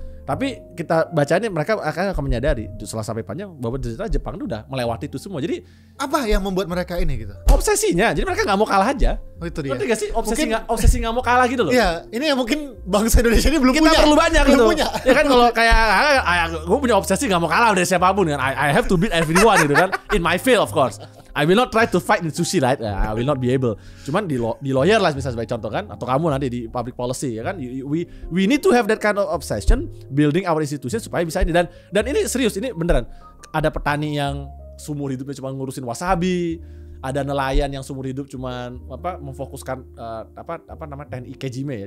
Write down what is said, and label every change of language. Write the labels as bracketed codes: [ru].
[id] Tapi kita bacanya mereka akan menyadari setelah sampai panjang bahwa ternyata Jepang itu udah melewati itu semua. Jadi apa yang membuat mereka ini gitu? Obsesinya. Jadi mereka nggak mau kalah aja. Oh itu dia. Ngerti gak sih? Obsesi nggak mau kalah gitu loh. Iya, ini yang mungkin bangsa Indonesia ini belum kita Kita perlu banyak gitu. Ya kan kalau kayak gue punya obsesi nggak mau kalah dari siapapun kan. [en] I have to beat everyone [id] gitu kan. [en] In my field of course. I will not try to fight in sushi, right? I will not be able. [id] Cuman di lawyer lah misalnya sebagai contoh kan, atau kamu nanti di public policy ya kan. [en] We need to have that kind of obsession building our institution [id] supaya bisa ini, dan ini serius, ini beneran. Ada petani yang seumur hidupnya cuma ngurusin wasabi, ada nelayan yang seumur hidup cuma memfokuskan teknik ikejime ya.